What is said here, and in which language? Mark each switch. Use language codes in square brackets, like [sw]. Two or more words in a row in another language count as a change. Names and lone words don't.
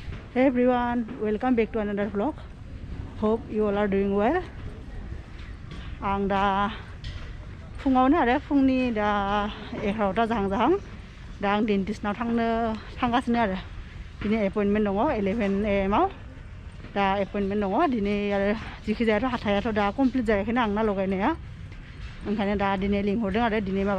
[en] Hey everyone, welcome back to another vlog. Hope you all are doing well. [brx] आं दा फुङावनो आरो फुंनि दा 11ता जाहां दा आं डेन्टिस्टनाव थांगासिनो आरो दिनै एपइन्टमेन्ट दङ 11 AM आव दा एपइन्टमेन्ट दङ दिनै आरो जिखि जायाथ' हाथायाथ' दा कमप्लिट जायाखैना आंना लगायनाया ओंखायनो दा दिनै लिंहरदों आरो दिनै माबा